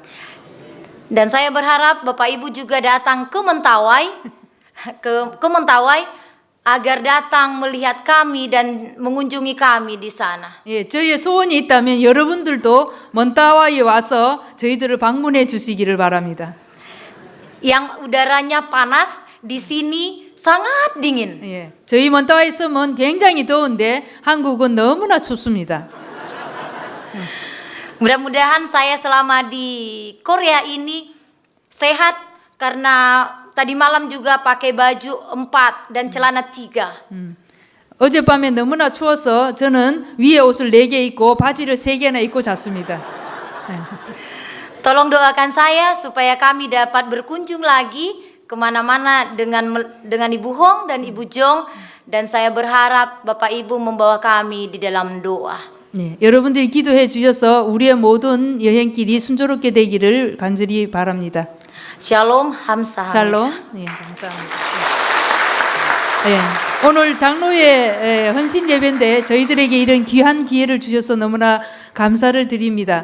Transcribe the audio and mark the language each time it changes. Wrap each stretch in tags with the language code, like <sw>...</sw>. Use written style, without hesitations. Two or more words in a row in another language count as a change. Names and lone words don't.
<id>Dan saya berharap Bapak Ibu juga datang ke Mentawai, ke Mentawai agar datang melihat kami dan mengunjungi kami di sana.</id> <ko>예, 저희의 소원이 있다면 여러분들도 먼따와에 와서 저희들을 방문해 주시기를 바랍니다.</ko> <id>Yang udaranya panas, di sini sangat dingin.</id> <ko>예, 저희 먼따와에 있으면 굉장히 더운데 한국은 너무나 춥습니다.</ko> <id>Mudah-mudahan saya selama di Korea ini sehat karena tadi malam juga pakai baju 4 dan celana 3.</id> <ko>어젯밤에 너무나 추워서 저는 위에 옷을 4개 입고 바지를 3개나 입고 잤습니다.</ko> <id>Tolong doakan saya supaya kami dapat berkunjung lagi kemana-mana dengan Ibu Hong dan Ibu Jong, dan saya berharap Bapak Ibu membawa kami di dalam doa.</id> <ko>네, 여러분들이 기도해 주셔서 우리의 모든 여행길이 순조롭게 되기를 간절히 바랍니다. Shalom, hamsahamnida. 샬롬. 네, 감사합니다. 네, 오늘 장로의 헌신 예배인데 저희들에게 이런 귀한 기회를 주셔서 너무나 감사를 드립니다.</ko>